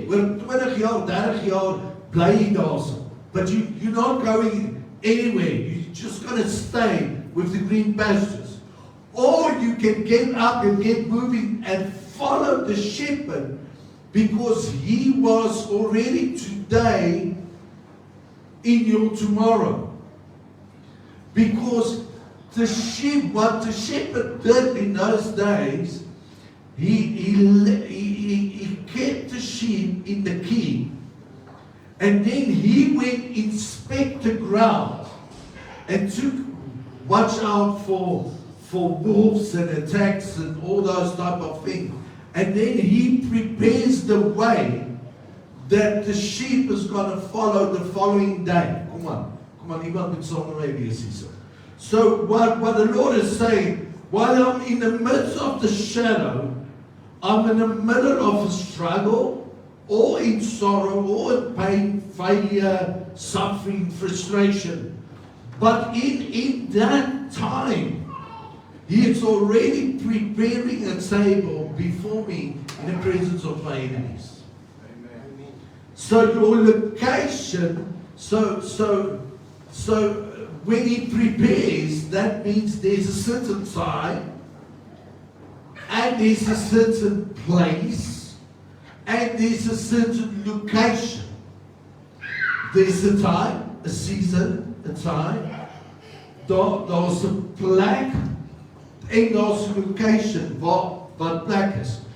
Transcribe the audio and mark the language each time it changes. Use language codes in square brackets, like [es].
[af] Oor 20 jaar, 30 jaar bly jy daarso. [en] But you're not going anywhere. You're just gonna stay with the green pastures. Or you can get up and get moving and follow the shepherd, because he was already today in your tomorrow. Because what the shepherd did in those days, he kept the sheep in the keep, and then he went inspect the ground and watch out for wolves and attacks and all those type of things. And then he prepares the way that the sheep is going to follow the following day. Come on, [af] iemand moet saam met my wees hier. [en] So what the Lord is saying, while I'm in the midst of the shadow, I'm in the middle of a struggle, or in sorrow, or in pain, failure, suffering, frustration. But in that time, He is already preparing a table before me in the presence of my enemies. Amen. So your location, so when He prepares, that means there's a certain time, and there's a certain place, and there's a certain location. There's a time, a season, a time. [af] Daar's 'n plek en daar's 'n location waar plek is.